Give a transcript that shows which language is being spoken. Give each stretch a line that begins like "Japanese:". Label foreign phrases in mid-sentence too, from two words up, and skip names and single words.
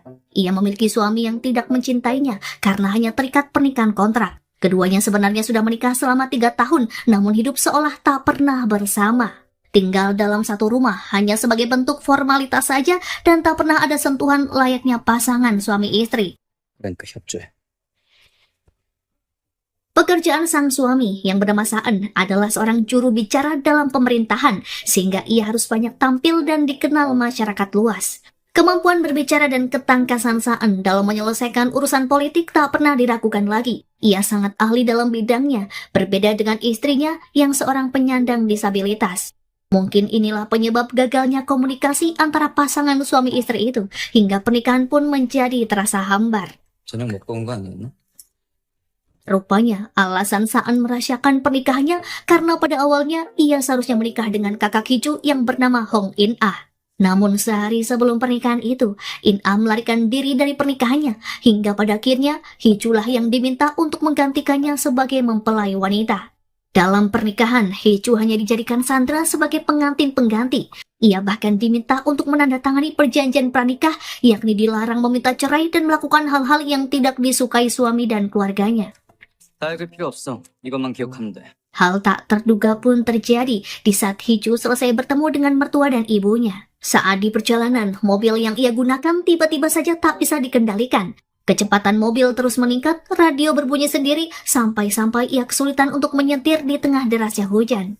Indonesian: Ia memiliki suami yang tidak mencintainya, karena hanya terikat pernikahan kontrak. Keduanya sebenarnya sudah menikah selama 3 tahun, namun hidup seolah tak pernah bersama. Tinggal dalam satu rumah hanya sebagai bentuk formalitas saja dan tak pernah ada sentuhan layaknya pasangan suami istri.
Korean: 랭크 협조해.
Indonesian: Pekerjaan sang suami yang bernama Saan adalah seorang juru bicara dalam pemerintahan, sehingga ia harus banyak tampil dan dikenal masyarakat luas. Kemampuan berbicara dan ketangkasan Saan dalam menyelesaikan urusan politik tak pernah diragukan lagi. Ia sangat ahli dalam bidangnya, berbeda dengan istrinya yang seorang penyandang disabilitas. Mungkin inilah penyebab gagalnya komunikasi antara pasangan suami istri itu, hingga pernikahan pun menjadi terasa hambar.
Korean: 저녁 먹고 온 거 아니었나?
Indonesian: Rupanya, alasan Saan merahasiakan pernikahannya karena pada awalnya ia seharusnya menikah dengan kakak Hiju yang bernama Hong In-ah. Namun sehari sebelum pernikahan itu, In-ah melarikan diri dari pernikahannya, hingga pada akhirnya Hijulah yang diminta untuk menggantikannya sebagai mempelai wanita. Dalam pernikahan, Hiju hanya dijadikan Sandra sebagai pengantin pengganti. Ia bahkan diminta untuk menandatangani perjanjian pranikah, yakni dilarang meminta cerai dan melakukan hal-hal yang tidak disukai suami dan keluarganya.
Korean: 다 읽을 필요 없어. 이것만 기억하면 돼.
Indonesian: Hal tak terduga pun terjadi di saat Hiju selesai bertemu dengan mertua dan ibunya. Saat di perjalanan, mobil yang ia gunakan tiba-tiba saja tak bisa dikendalikan. Kecepatan mobil terus meningkat, radio berbunyi sendiri, sampai-sampai ia kesulitan untuk menyetir di tengah derasnya hujan.